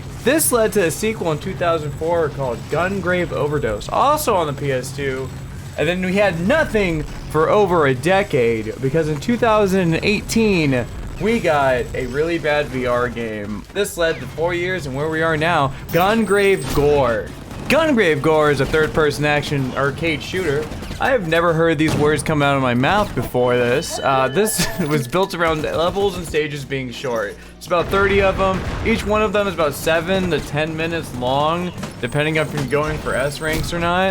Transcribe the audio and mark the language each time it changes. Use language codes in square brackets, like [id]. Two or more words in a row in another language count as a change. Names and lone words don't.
[en] This led to a sequel in 2004 called GunGrave Overdose, also on the PS2. And then we had nothing for over a decade, because in 2018, we got a really bad VR game. This led to 4 years, and where we are now, GunGrave G.O.R.E. GunGrave G.O.R.E is a third-person action arcade shooter. I have never heard these words come out of my mouth before this. This was built around levels and stages being short. It's about 30 of them. Each one of them is about 7 to 10 minutes long, depending if you're going for S ranks or not.